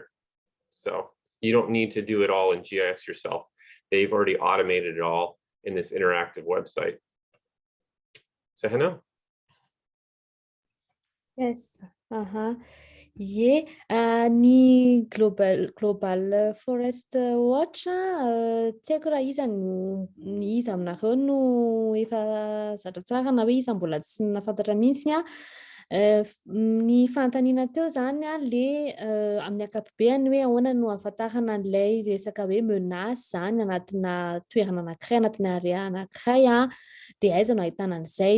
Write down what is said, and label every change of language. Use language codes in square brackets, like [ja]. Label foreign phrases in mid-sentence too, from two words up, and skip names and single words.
[en] So you don't need to do it all in GIS yourself. They've already automated it all in this interactive website. So Hannah? Yes. Yeah, ny Global Forest Watch, [mg] tsy haiko raha iza no iza aminareo no efa zatra tsara na hoe iza mbola tsy nahafantatra mihitsy a. Ny fanontaniana teo zany a le amin'ny ankapobeny hoe ahoana no ahafantarana an'ilay resaka hoe menace zany anatina toerana anankiray, anatina area anankiray a, de aiza no ahitana an'izay.